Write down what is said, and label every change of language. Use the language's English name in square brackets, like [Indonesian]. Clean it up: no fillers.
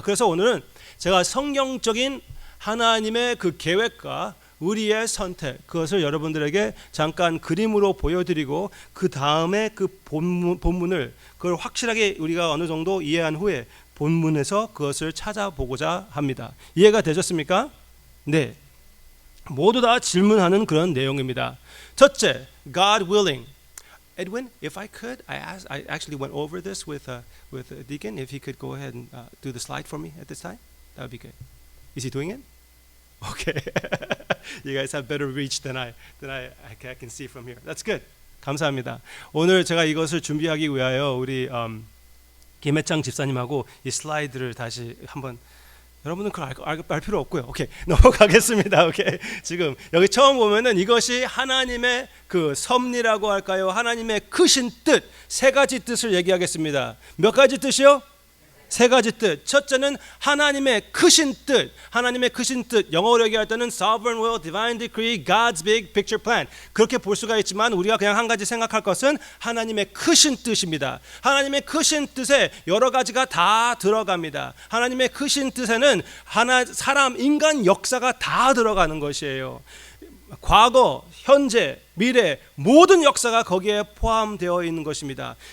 [Korean] 그래서 오늘은 제가 성경적인 하나님의 그 계획과 우리의 선택 그것을 여러분들에게 잠깐 그림으로 보여드리고 그 다음에 그 본문을 그걸 확실하게 우리가 어느 정도 이해한 후에 본문에서 그것을 찾아보고자 합니다. 이해가 되셨습니까? 네. 모두 다 질문하는 그런 내용입니다. 첫째, [English] God willing. Edwin, if I could, I actually went over this with Deacon. If he could go ahead and do the slide for me at this time, that would be good. Is he doing it? Okay. You guys have better reach than I can see from here. That's good. [Korean] 감사합니다. 오늘 제가 이것을 준비하기 위하여 우리 김혜창 집사님하고 이 슬라이드를 다시 한번 여러분은 그걸 알 필요 없고요. 오케이, 넘어가겠습니다. 오케이. 지금 여기 처음 보면은 이것이 하나님의 그 섭리라고 할까요? 하나님의 크신 뜻, 세 가지 뜻을 얘기하겠습니다. 몇 가지 뜻이요? 세 가지 뜻. 첫째는 하나님의 크신 뜻. 하나님의 크신 뜻. 영어로 얘기할 때는 [English] sovereign will, divine decree, God's big picture plan. [Korean] 그렇게 볼 수가 있지만 우리가 그냥 한 가지 생각할 것은 하나님의 크신 뜻입니다. 하나님의 크신 뜻에 여러 가지가 다 들어갑니다. 하나님의 크신 뜻에는 사람, 인간 역사가 다 들어가는 것이에요. 과거, 현재, 미래 모든 역사가 거기에 포함되어 있는 것입니다.